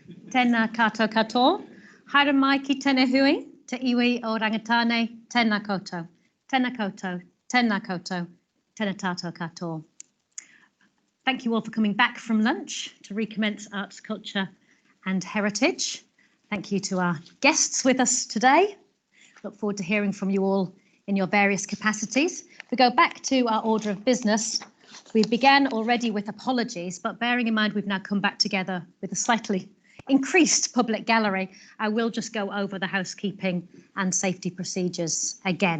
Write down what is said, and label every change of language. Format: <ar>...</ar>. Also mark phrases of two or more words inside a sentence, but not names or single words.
<mi>Tēnā koutou katoa. Haere mai ki tēnei hui, te iwi o rangatane, tēnā koutou. Tēnā koutou, tēnā koutou, tēnā tātou katoa.</mi> <en>Thank you all for coming back from lunch to recommence arts, culture and heritage. Thank you to our guests with us today. Look forward to hearing from you all in your various capacities. We go back to our order of business. We began already with apologies, but bearing in mind we've now come back together with a slightly increased public gallery, I will just go over the housekeeping and safety procedures again.</en>